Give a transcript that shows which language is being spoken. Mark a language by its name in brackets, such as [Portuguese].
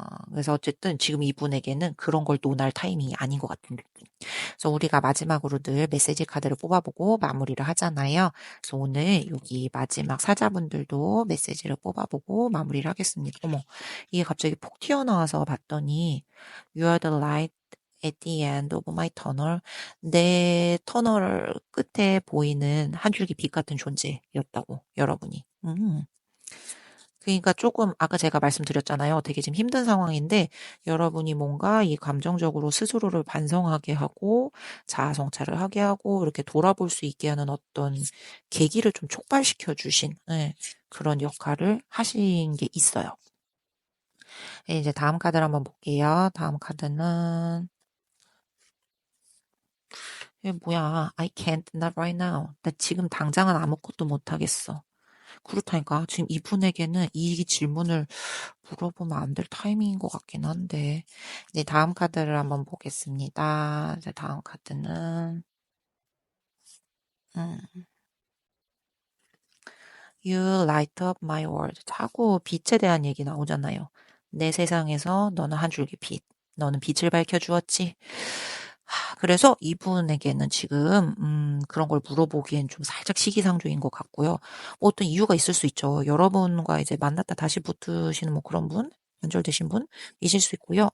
[Korean] 그래서 어쨌든 지금 이분에게는 그런 걸 논할 타이밍이 아닌 것 같은 느낌. 그래서 우리가 마지막으로 늘 메시지 카드를 뽑아보고 마무리를 하잖아요. 그래서 오늘 여기 마지막 사자분들도 메시지를 뽑아보고 마무리를 하겠습니다. 어머, 이게 갑자기 폭 튀어나와서 봤더니 [English] You are the light at the end of my tunnel. [Korean] 내 터널 끝에 보이는 한 줄기 빛 같은 존재였다고, 여러분이. 그러니까 조금 아까 제가 말씀드렸잖아요. 되게 지금 힘든 상황인데 여러분이 뭔가 이 감정적으로 스스로를 반성하게 하고 자아 성찰을 하게 하고 이렇게 돌아볼 수 있게 하는 어떤 계기를 좀 촉발시켜 주신 예, 그런 역할을 하신 게 있어요. 예, 이제 다음 카드를 한번 볼게요. 다음 카드는 이게 뭐야? [English] I can't not right now. [Korean] 나 지금 당장은 아무것도 못 하겠어. 그렇다니까 지금 이분에게는 이 질문을 물어보면 안 될 타이밍인 것 같긴 한데 이제 다음 카드를 한번 보겠습니다. 이제 다음 카드는 음, [English] You light up my world. [Korean] 자꾸 빛에 대한 얘기 나오잖아요. 내 세상에서 너는 한 줄기 빛. 너는 빛을 밝혀주었지. 그래서 이분에게는 지금 그런 걸 물어보기엔 좀 살짝 시기상조인 것 같고요. 뭐 어떤 이유가 있을 수 있죠. 여러분과 이제 만났다 다시 붙으시는 뭐 그런 분, 연결되신 분이실 수 있고요.